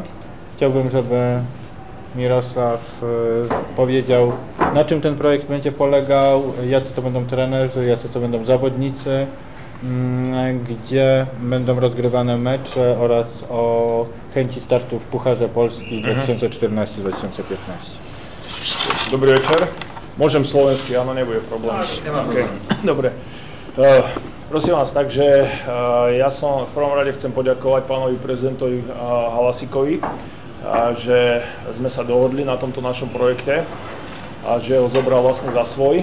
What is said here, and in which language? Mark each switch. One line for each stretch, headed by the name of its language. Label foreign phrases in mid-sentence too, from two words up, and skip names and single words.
Polish: Chciałbym, żeby Mirosław powiedział, na czym ten projekt będzie polegał, jacy to będą trenerzy, jacy to będą zawodnicy, gdzie będą rozgrywane mecze oraz o chęci startu w Pucharze Polski 2014-2015.
Slovak: Dobrý večer. Môžem slovensky, áno, nebude problém. Okay. Dobre. Prosím vás, takže ja som v prvom rade chcem poďakovať pánovi prezidentovi Halasikovi, že sme sa dohodli na tomto našom projekte a že ho zobral vlastne za svoj.